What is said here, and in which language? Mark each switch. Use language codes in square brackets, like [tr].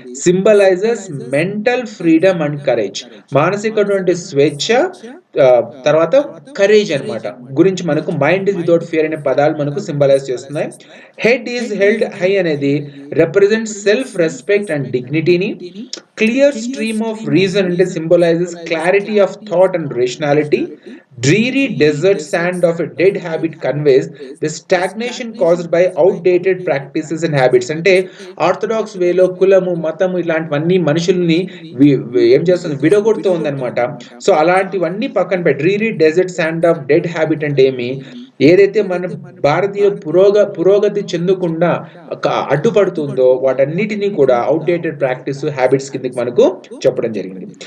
[en] symbolizes mental freedom and courage, [te] మానసికటువంటి స్వేచ్ఛ, తర్వాత courage అన్నమాట గురించి మనకు [en] mind is without fear [te] అనే పదాలు మనకు సింబలైజ్ చేస్తున్నాయి. [en] Head is held high అనేది represent self respect and డిగ్నిటీని. Clear stream of reason అంటే symbolizes clarity of thought and rationality. Dreary desert sand of a dead habit conveys the stagnation caused by outdated practices and habits. [te] అంటే orthodox వేలో కులము, మతము ఇలాంటివన్నీ మనుషుల్ని ఏం చేస్తుంది? విడగొడుతూ ఉందన్నమాట. సో అలాంటివన్నీ పక్కన పెట్టి [en] dreary desert sand of dead habit [te] అంటే ఏమి? ఏదైతే మన భారతీయ పురోగతి చెందకుండా అడ్డుపడుతుందో వాటన్నిటినీ కూడా అవుట్డేటెడ్ ప్రాక్టీస్ హ్యాబిట్స్ కిందకి మనకు చెప్పడం జరిగింది.